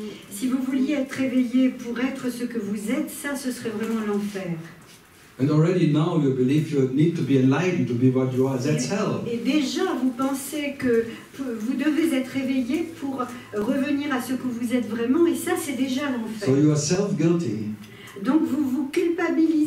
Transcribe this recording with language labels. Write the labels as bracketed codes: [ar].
[fr] Si vous vouliez être éveillé pour être ce que vous êtes, ça, ce serait vraiment l'enfer. [en] And already now you believe you need to be enlightened to be what you are, that's hell. [fr] Et déjà, vous pensez que vous devez être éveillé pour revenir à ce que vous êtes vraiment, et ça, c'est déjà l'enfer. [en] So you are self-guilty. [fr] Donc vous vous culpabilisez,